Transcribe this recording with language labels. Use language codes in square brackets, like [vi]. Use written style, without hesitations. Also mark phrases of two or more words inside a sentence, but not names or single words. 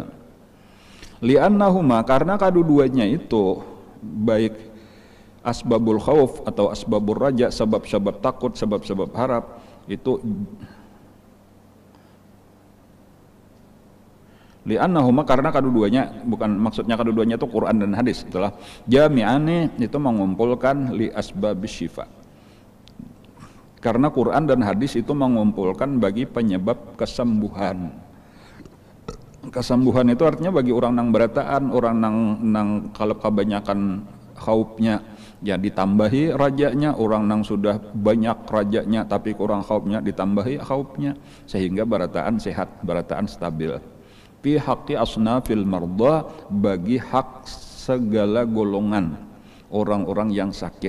[id] Li'annahuma, karena kedua-duanya itu baik [ar] asbabul khauf [id] atau [ar] asbabul raja, [id] sebab-sebab takut, sebab-sebab harap, itu li'annahuma, karena kedua-duanya, bukan maksudnya kedua-duanya itu Quran dan hadis, itulah jami'ani, itu mengumpulkan [ar] li asbabis syifa. [id] Karena Quran dan hadis itu mengumpulkan bagi penyebab kesembuhan. Kesembuhan itu artinya bagi orang nang berataan, orang nang kalau kebanyakan khaufnya ya ditambahi rajanya, orang nang sudah banyak rajanya tapi kurang khaufnya ditambahi khaufnya, sehingga berataan sehat, berataan stabil. [ar] Fi haqqi asnafil marda, [id] bagi hak segala golongan orang-orang yang sakit.